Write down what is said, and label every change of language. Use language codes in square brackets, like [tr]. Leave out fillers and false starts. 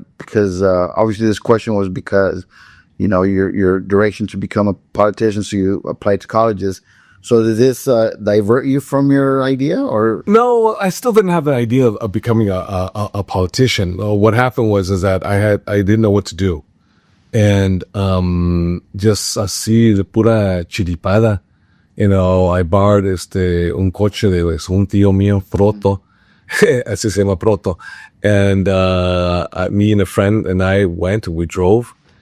[en] Because obviously this question was because your direction to become a politician, so you applied to colleges. So did this divert you from your idea, or? No, I still didn't have the idea of becoming a politician. What happened is that I didn't know what to do. And just [es] así de pura chiripada, [en] I borrowed [es] un coche de un tío mío, Proto, así se llama Proto. [en] And me and a friend and I went and we drove.